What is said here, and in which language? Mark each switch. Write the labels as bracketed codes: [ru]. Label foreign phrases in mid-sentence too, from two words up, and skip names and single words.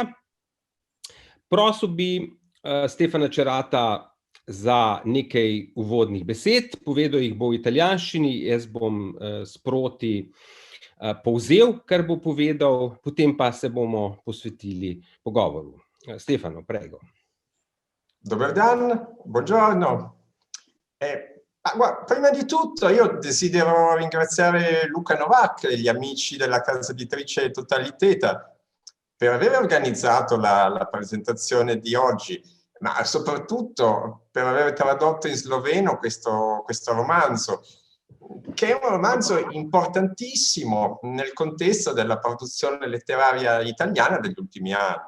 [sl] Prosil bi Stefana Cerata za nekaj uvodnih besed, povedal jih bo v italijanščini, jaz bom sproti povzel, kar bo povedal, potem pa se bomo posvetili pogovoru. [it] Stefano, prego. [sl] Dober dan, [it] buongiorno. Prima di tutto io desidero ringraziare Luca Novak e gli amici della casa editrice Totalità per aver organizzato la presentazione di oggi, ma soprattutto per aver tradotto in sloveno questo romanzo, che è un romanzo importantissimo nel contesto della produzione letteraria italiana degli ultimi anni.